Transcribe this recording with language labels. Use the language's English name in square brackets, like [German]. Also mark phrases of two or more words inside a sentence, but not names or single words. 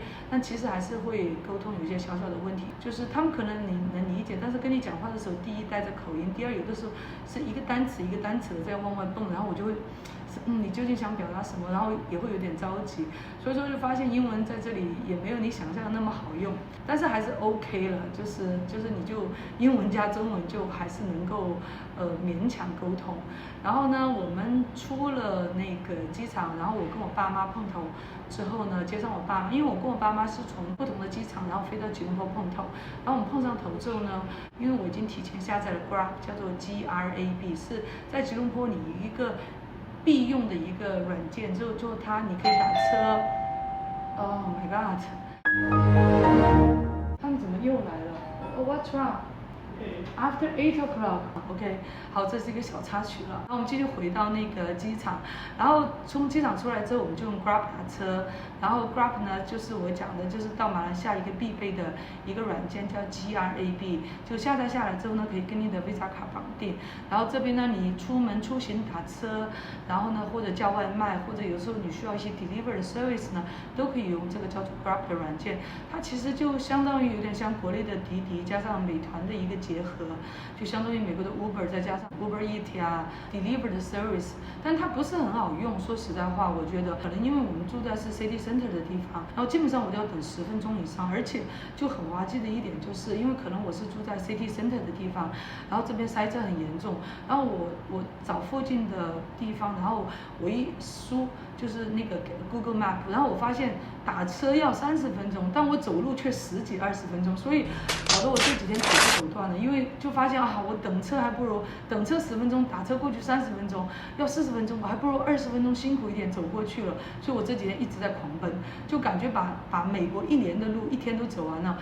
[Chinese] 但其實還是會溝通有一些小小的問題，就是他們可能你能理解，但是跟你講話的時候，第一帶着口音，第二有的時候是一個單詞一個單詞的在往外蹦，然後我就会你究竟想表達什麼，然後也會有點着急，所以說就發現英文在這裡也沒有你想象的那麼好用，但是還是 OK 了，就是你就英文加中文就還是能夠勉強溝通。然後呢，我們出了那個機場，然後我跟我爸媽碰頭之後呢，接上我爸媽，因為我跟我爸媽是從不同的機場，然後飛到吉隆坡碰頭，然後我們碰上頭之後呢，因為我已經提前下載了 Grab，叫做 GRAB， 是在吉隆坡你一個必用的一個軟件，就它你可以打車。 [English] Oh my god！ [Chinese] 他們怎麼又來了 ？ [English] What's wrong？After 8 o'clock，OK， [Chinese] 好，這是一個小插曲了。然後我們繼續回到那個機場，然後從機場出來之後，我們就用 Grab 打車。然後 Grab 呢，就是我講的，就是到馬來西亞一個必備的一個軟件叫 GRAB， 就下載下來之後呢，可以跟你的 Visa 卡綁定。然後這邊呢，你出門出行打車，然後呢或者叫外賣，或者有時候你需要一些 [English] delivery service [Chinese] 呢，都可以用這個叫做 Grab 的軟件。它其實就相當於有點像國內的滴滴加上美團的一個結合，就相當於美國的 Uber 再加上 Uber Eats 啊 deliver 的 service， 但它不是很好用。說實在話，我覺得可能因為我們住在是 [English] City Center [Chinese] 的地方，然後基本上我都要等10分鐘以上，而且就很滑稽的一點就是因為可能我是住在 [English] City Center [Chinese] 的地方，然後這邊塞車很嚴重，然後我找附近的地方，然後我一輸就是那個 Google Map， 然後我發現打車要30分鐘，但我走路卻10幾20分鐘，所以搞得我這幾天腿都走斷了，因為就發現我等車還不如等車10分鐘，打車過去30分鐘，要40分鐘，我還不如20分鐘辛苦一點走過去了，所以我這幾天一直在狂奔，就感覺把美國1年的路1天都走完了。